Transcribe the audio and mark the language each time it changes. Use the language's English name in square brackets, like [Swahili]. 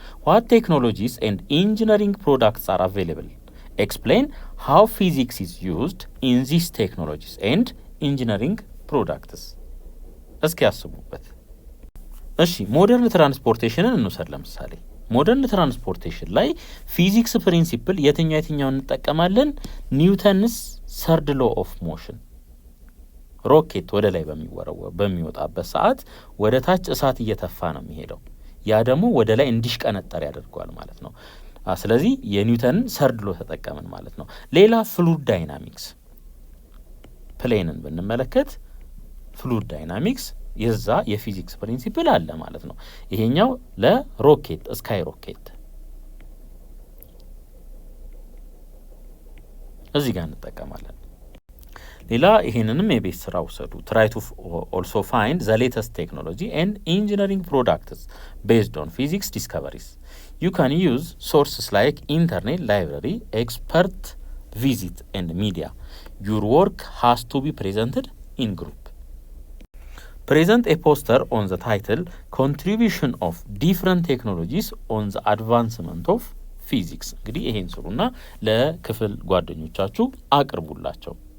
[English] What technologies and engineering products are available? Explain how physics is used in these technologies and engineering products. [Amharic] እስኪ ያስቡበት። እሺ ሞደርን ትራንስፖርቴሽንን እንውሰድ። ለምሳሌ ሞደርን ትራንስፖርቴሽን ላይ ፊዚክስ ፕሪንሲፕል የትኛው እንጠቀማለን? ኒውተንስ ሰርድ ሎ ኦፍ ሞሽን። ሮኬት ወደ ላይ በሚወጣበት ሰዓት ወደ ታች እሳት እየተፋ ነው የሚሄደው። ያ ደግሞ ወደ ላይ እንዲሽቀነጠር ያደርገዋል ማለት ነው። ስለዚህ የኒውተንን ሰርድ ሎ ተጠቀምን ማለት ነው። ሌላ ፍሉድ ዳይናሚክስ ፕሌንን ብንመለከት ፍሉድ ዳይናሚክስ የዛ የፊዚክስ ፕሪንሲፕል አለ ማለት ነው። ይሄኛው ለሮኬት ስካይ ሮኬት እዚህ ጋር እንጠቀማለን። ሌላ ይሄንንም የቤት ስራ ውሰዱ። [English] try to also find the latest technology and engineering products based on physics discoveries. You can use sources like internet, library, expert visit and media. Your work has to be presented in group. Present a poster on the title Contribution of Different Technologies on the Advancement of Physics. [Amharic] እንግዲህ ይሄን ስሩና ለክፍል ጓደኞቻችሁ አቅርቡላቸው።